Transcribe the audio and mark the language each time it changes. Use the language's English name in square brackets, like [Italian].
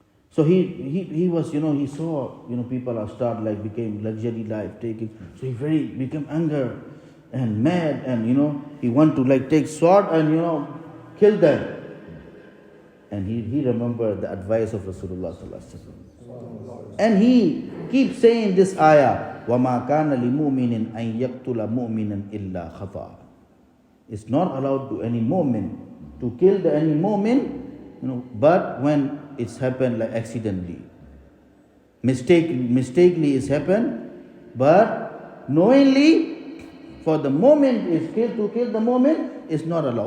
[English] So he was, he saw, people are became luxury life taking. So he became anger and mad, and he want to take sword and kill them. And he remembered the advice of Rasulullah sallallahu alaihi wasallam. And he keeps saying this ayah, [Arabic] وَمَا كَانَ لِمُؤْمِنٍ أَن يَقْتُلَ مُؤْمِنًا إِلَّا خَطَأً. [English] It's not allowed to any mu'min to kill any mu'min, but when it's happened accidentally. Mistakenly it's happened, but knowingly for the moment is to kill the moment is not allowed.